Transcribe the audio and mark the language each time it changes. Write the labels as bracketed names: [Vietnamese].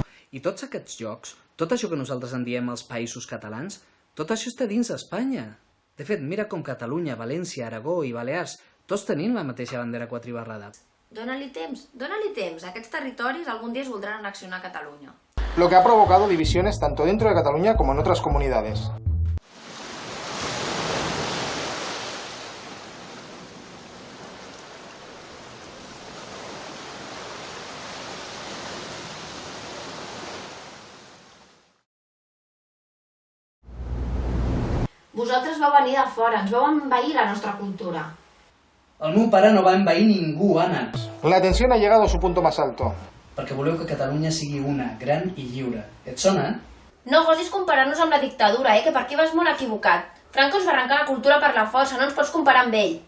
[Catalan] I tots aquests jocs, tot això que nosaltres en diem els països catalans, tot això està dins d'Espanya. De fet, mira com Catalunya, València, Aragó i Balears, tots tenim la mateixa bandera quatribarrada. Dóna-li temps. Aquests territoris algun dia es voldran annexionar a Catalunya. [Spanish] Lo que ha provocado divisiones tanto dentro de Cataluña como en otras comunidades. [Catalan] Vosaltres vau venir de fora, ens vau envair la nostra cultura. El meu pare no va envair ningú, Anna. [Spanish] La tensión ha llegado a su punto más alto. [Catalan] Perquè voleu que Catalunya sigui una, gran i lliure. Et sona? No gosis comparar-nos amb la dictadura, que per aquí vas molt equivocat. Franco ens va arrencar la cultura per la força, no ens pots comparar amb ell.